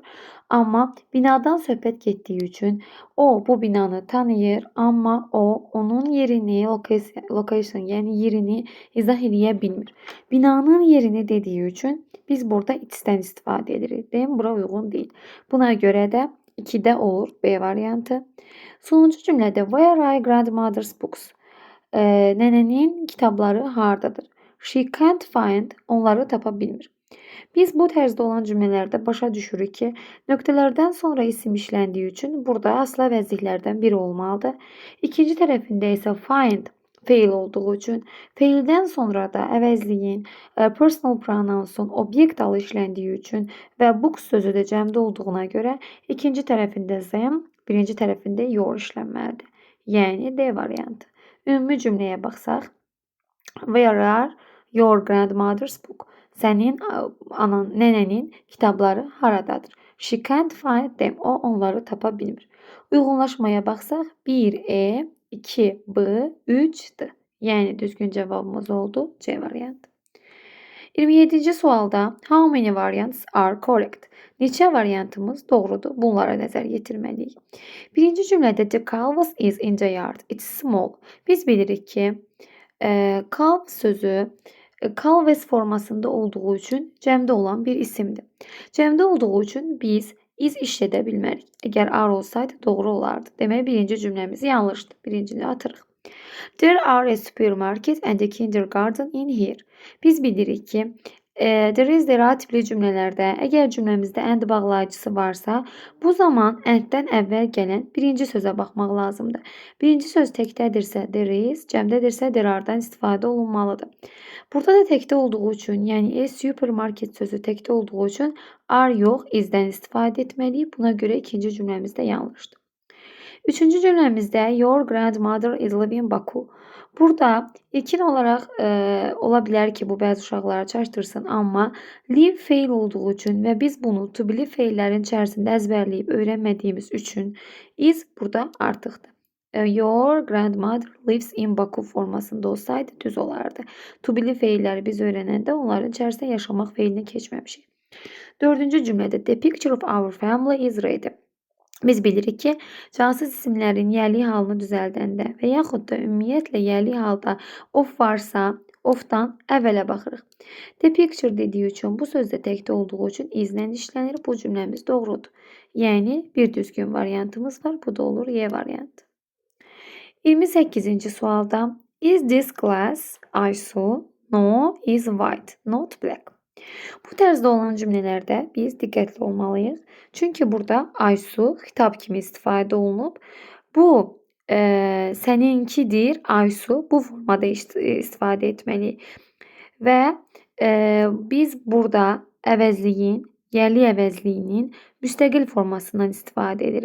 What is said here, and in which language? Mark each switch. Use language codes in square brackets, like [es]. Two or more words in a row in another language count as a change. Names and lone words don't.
[az] Amma binadan söhbət getdiyi üçün o bu binanı tanıyır, amma o onun yerini, location, yəni yerini izah edə bilmir. Binanın yerini [tr] dediği için [az] biz burada it'ten istifadə edirik. [tr] Değil mi? [az] Bura uyğun [tr] değil. [az] Buna görə də 2-də olur B variantı. Sonuncu cümlədə [en] where are grandmother's books? [az] Nənənin kitabları hardadır? [en] She can't find. [az] Onları tapa bilmir. Biz bu tərzdə olan cümlələrdə başa düşürük ki, nöqtələrdən sonra isim işləndiyi üçün burada asıl əvəzliklərdən biri olmalıdır. İkinci tərəfində isə find feil olduğu üçün feildən sonra da əvəzliyin [en] personal pronounsun [az] obyekt alı işləndiyi üçün və books sözü də cəmdə olduğuna görə ikinci tərəfində them, birinci tərəfində your işlənməlidir. Yəni D variantı. Ümumi cümləyə baxsaq, [en] where are your grandmother's book? [az] Sənin nənənin kitabları haradadır? [en] She can't find them. [az] O onları tapa bilmir. Uyğunlaşmaya baxsaq 1E, 2B, 3D. Yəni düzgün cavabımız oldu C variantı. 27-ci sualda [en] how many variants are correct? [az] Neçə variantımız doğrudur? Bunlara nəzər yetirməliyik. Birinci cümlədə [en] the calves is in the yard. It's small. [az] Biz bilirik ki, calf sözü calves formasında olduğu üçün cəmdə olan bir isimdir. Cəmdə olduğu üçün biz is işlədə bilmərik. Əgər are olsaydı doğru olardı. Demək birinci cümləmiz yanlışdır. Birincini atırıq. [en] There are a supermarket and a kindergarten in here. [az] Biz bilirik ki, [en] there is [az] tipli cümlələrdə əgər cümləmizdə and bağlayıcısı varsa, bu zaman anddən əvvəl gələn birinci sözə baxmaq lazımdır. Birinci söz təkdədirsə [en] there is, [az] cəmdədirsə [en] there are-dan [az] istifadə olunmalıdır. Burada da təkdə olduğu üçün, yəni supermarket sözü təkdə olduğu üçün are yox, is-dən istifadə etməliyik. Buna görə ikinci cümləmiz də yanlışdır. Üçüncü cümləmizdə [en] your grandmother is living in Baku. [az] Burada ilkin olaraq ola bilər ki, bu bəzi uşaqlara çaşdırsın, amma live feil olduğu üçün və biz bunu [en] to be [az] feillərin içərisində əzbərləyib öyrənmədiyimiz üçün is burada artıqdır. [en] Your grandmother lives in Baku [az] formasında olsaydı düz olardı. [en] To be [az] feilləri biz öyrənəndə onların içərisində yaşamaq feilinə keçməmişik. Dördüncü cümlədə [en] the picture of our family is ready. [az] Biz bilirik ki, cansız isimlərin yerli halını düzəldəndə və yaxud da ümumiyyətlə yerli halda of varsa, ofdan əvvələ baxırıq. [en] The picture [az] dediyi üçün bu sözdə təkdə olduğu üçün izlə işlənir. Bu cümləmiz doğrudur. Yəni bir düzgün variantımız var. Bu da olur Y variantı. 28-ci sualda [en] is this glass [az] Aysu? [en] No, is white, not black. [az] Bu tərzdə olan cümlələrdə biz diqqətli olmalıyıq. Çünki burada Aysu xitab kimi istifadə olunub. Bu səninkidir Aysu. Bu formada istifadə etməliyik. Və biz burada əvəzliyin, yerli əvəzliyinin müstəqil formasından istifadə edirik.